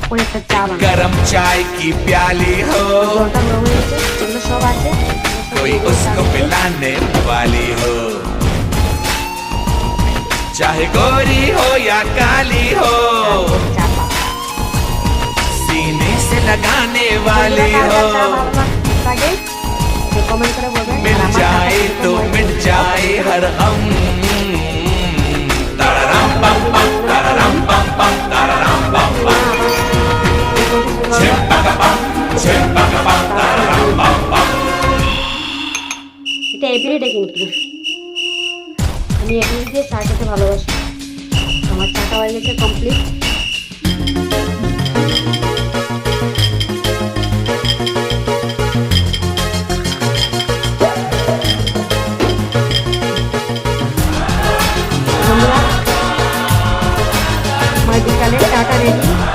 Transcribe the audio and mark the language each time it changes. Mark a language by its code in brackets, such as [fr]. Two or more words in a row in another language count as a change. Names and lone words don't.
[bn] করে একটা চা বানাবো। [hi] गरम चाय की प्याली हो, [bn] জলটা গরম হয়ে গেছে, এগুলো সব আছে। [hi] कोई उसको पिलाने वाली हो, चाहे गोरी हो या काली हो, [bn] চা পাতা। [hi] सीने से लगाने वाली [bn] কার কার চা [hi] हो, [bn] ভালো লাগে তো কমেন্ট করে বলবেন। [hi] मिल [bn] আর আমার [hi] जाए [bn] চাটা [hi] तो [bn] কিরকম [hi] मिट [bn] হয়েছে [hi] जाए हर गम। ताराराम पम पम, ताराराम पम पम, ताराराम पम पम, झिम पक पम, झिम पक पम, ताराराम पम पम। [bn] এটা এভরিডে কিন্তু আমি এভরিডে দিয়ে চা খেতে ভালোবাসি। আমার চাটা হয়ে গেছে কমপ্লিট। বন্ধুরা, আমার বিকালে চাটা রেডি।